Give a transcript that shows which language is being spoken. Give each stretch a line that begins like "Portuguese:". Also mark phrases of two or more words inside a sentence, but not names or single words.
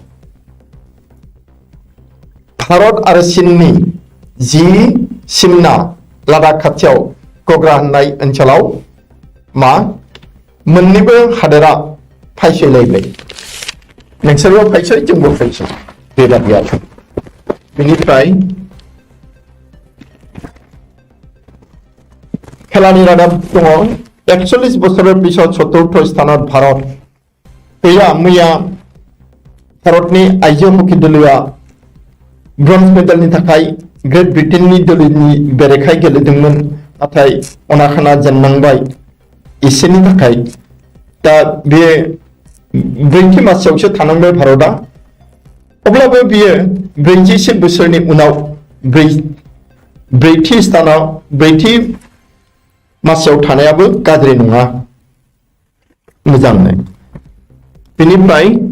Bodo: भारत आरो चीननि जि सिमना लादाख खाथियाव गग्रा होननाय ओनसोलाव मा मोन्नैबो हादोरा फायसयलायबाय नोंसोरबो फायसय जोंबो फायसय बेबादि आरो बेनिफ्राय खेलानि रादाब दङ
Assamese: 41 বছৰৰ পিছত চতুৰ্থ স্থানত ভাৰত
Bodo: मैया भारतनि आइजो हकी दलआ ब्रन्ज मेडेलनि थाखाय ग्रेट ब्रिटेननि दलनि बेरेखायै गेलेदोंमोन नाथाय अनाखाना जेननांबाय एसेनि थाखाय दा बे 40 मासियावसो थानांबाय भारतआ अब्लाबो बियो 41 बोसोरनि उनाव 40 मासियाव थानायाबो गाज्रि नङा मोजांनो बेनिफ्राय